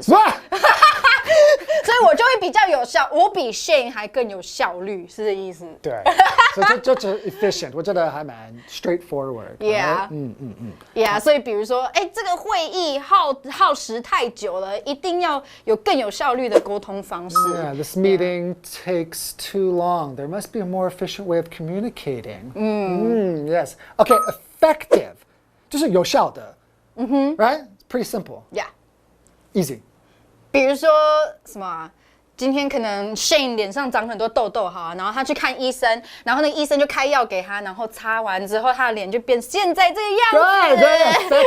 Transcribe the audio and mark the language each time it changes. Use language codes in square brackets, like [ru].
[zh] 所以我就会比较有效，我比 Shane 还更有效率，是这意思。对，所以就 efficient， 我觉得还蛮 straightforward。Yeah，所以比如说，这个会议耗时太久了，一定要有更有效率的沟通方式。 [en] Yeah, this meeting takes too long. There must be a more efficient way of communicating. Yes. [zh] Okay, effective， 就是有效的。 [en] Right? It's pretty simple. Yeah. Easy. [zh] 比如说什么今天可能 Shane 脸上长很多痘痘哈，然后他去看医生，然后那个医生就开药给他，然后擦完之后他的脸就变现在这个样子。